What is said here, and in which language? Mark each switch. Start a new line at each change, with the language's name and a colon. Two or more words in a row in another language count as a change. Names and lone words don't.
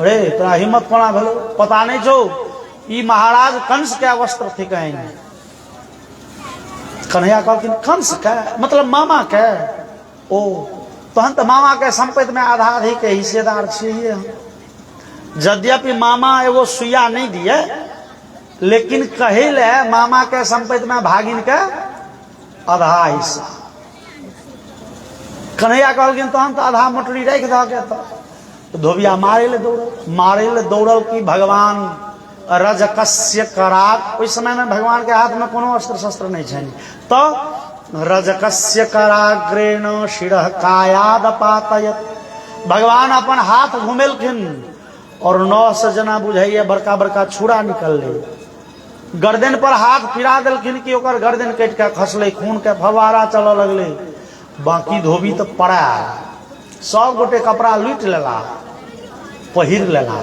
Maithili: रे तोरा हिम्मत कोना भेलो, पता नहीं छौ ई महाराज कंस के वस्त्र थिकनि। कन्हैया कहलखिन कंस के मतलब मामा के? ओ तहन तो मामा के संपत्ति में आधा आधी के हिस्सेदार छियै हम। यद्यपि मामा एगो सुइया नहीं दिए लेकिन कहे ले मामा के संपत्ति में भागिन के आधा हिस्सा। कन्हैया कहलखिन तहन तो आधा मोटरी राखि दऽ के। तो धोबिया मारे ले दौड़ल कि भगवान
Sanskrit: रजकस्य कराग।
Maithili: उस समय में भगवान के हाथ में कोनो अस्त्र शस्त्र नहीं छनि।
Sanskrit: तो रजकस्य कराग्रेण शिरः कायाद पातयत।
Maithili: भगवान अपन हाथ घुमेलखिन और 9 से जना बुझाइए बड़का बड़का छुरा निकलले। गर्दन पर हाथ फिरा देलखिन कि ओकर गर्दन कटि के खसले, खून के फवारा चलऽ लगले। बाकी धोबी तो पड़ा, सब गोटे कपड़ा लूट लेला पहिर लेला।